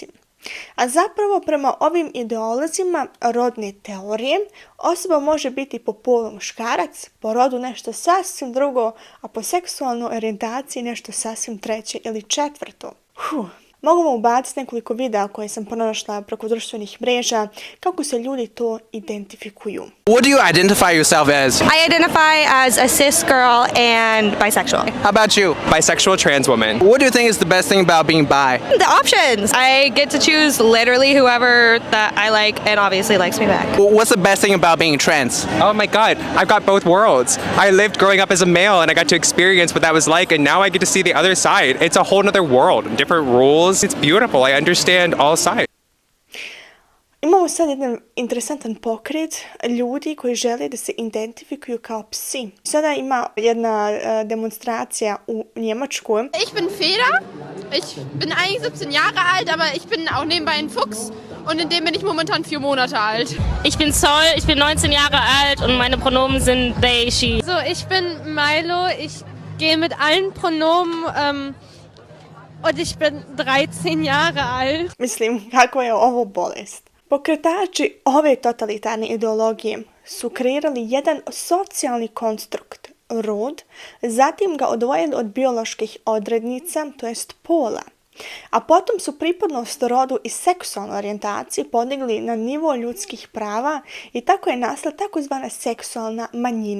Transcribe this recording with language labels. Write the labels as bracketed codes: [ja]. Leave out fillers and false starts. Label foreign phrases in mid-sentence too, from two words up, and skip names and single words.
[bs] A zapravo prema ovim ideolozima rodne teorije osoba može biti po polu muškarac, po rodu nešto sasvim drugo, a po seksualnoj orijentaciji nešto sasvim treće ili četvrto. Mogu vam ubaciti nekoliko videa koje sam pronašla preko društvenih mreža kako se ljudi to identifikuju. [en] What do you identify yourself as? I identify as a cis girl and bisexual. How about you? Bisexual trans woman. What do you think is the best thing about being bi? The options. I get to choose literally whoever that I like and obviously likes me back. What's the best thing about being trans? Oh my god, I've got both worlds. I lived growing up as a male and I got to experience what that was like, and now I get to see the other side. It's a whole other world, different rules. It's beautiful. I understand all sides. [bs] Imamo sad jedan interesantan pokret ljudi koji žele da se identifikuju kao psi. Sada ima jedna demonstracija u Njemačkoj. [de] Ich bin Feder. Ich bin eigentlich 17 Jahre alt, aber ich bin auch nebenbei ein Fuchs. Und in dem bin ich momentan 4 Monate alt. Ich bin Sol, ich bin 19 Jahre alt und meine Pronomen sind they, she. So, ich bin Milo. Ich gehe mit allen Pronomen und ich bin 13 Jahre alt. [bs] Mislim, kako je ovo bolest. Pokretači ove totalitarne ideologije su kreirali jedan socijalni konstrukt, rod, zatim ga odvojili od bioloških odrednica, to jest pola. A potom su pripadnost rodu i seksualnu orijentaciju podigli na nivo ljudskih prava i tako je nastala takozvana seksualna manjina.